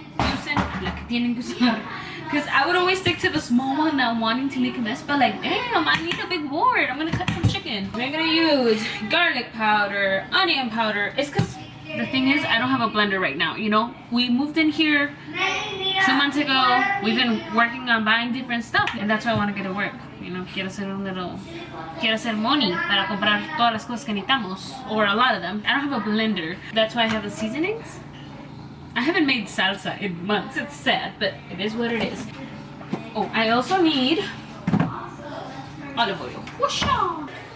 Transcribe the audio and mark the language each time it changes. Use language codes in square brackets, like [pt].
[es] Usen la que tienen que usar. [en] Because I would always stick to the small one, not wanting to make a mess, but like, damn, I need a big board. I'm gonna cut some chicken. We're gonna use garlic powder, onion powder. It's because the thing is, I don't have a blender right now, you know? We moved in here 2 months ago. We've been working on buying different stuff, and that's why I want to get to work. [es] You know, quiero hacer money para comprar todas las cosas que necesitamos, or a lot of them. [en] I don't have a blender. That's why I have the seasonings. I haven't made salsa in months. It's sad, but it is what it is. Oh, I also need olive oil. Whoosha!